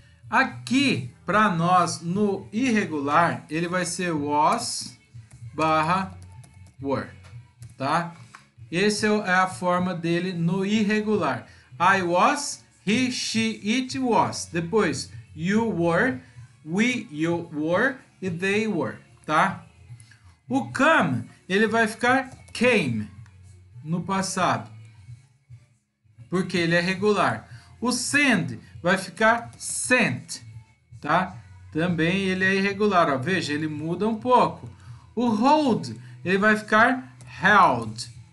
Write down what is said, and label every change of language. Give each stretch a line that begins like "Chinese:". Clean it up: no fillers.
Portuguese: Aqui, para nós, no irregular, ele vai ser was barra were, tá? Essa é a forma dele no irregular.
English: I was, he, she, it was. Depois, you were, you were e they were, tá?
Portuguese: O come, ele vai ficar came no passado, porque ele é regular. O send vai ficar sent, tá? Também ele é irregular, ó. Veja, ele muda um pouco. O hold, ele vai ficar held.